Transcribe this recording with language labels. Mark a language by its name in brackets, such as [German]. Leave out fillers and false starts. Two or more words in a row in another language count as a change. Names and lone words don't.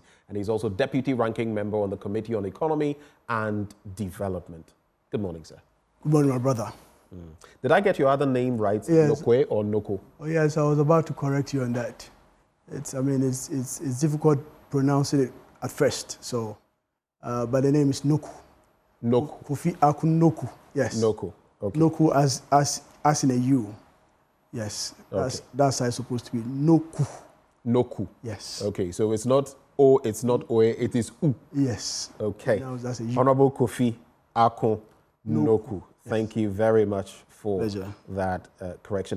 [English] And he's also deputy ranking member on the Committee on Economy and Development. Good morning, sir. Good morning, my brother. Did I get your other name right, yes. Nokoe or Noko? Oh, yes, I was about to correct you on that. It's difficult pronouncing it at first, so, but the name is Noku. Noku. Kofi Aku Noku, yes. Noku, okay. Noku as in a U, yes. Okay. That's how it's supposed to be, Noku. Noku. Yes. Okay, so it's not O, it's not Oe, it is U. Yes. Okay. Now that's a U. Honorable Kofi Ako Noku. Yes. Thank you very much for that correction.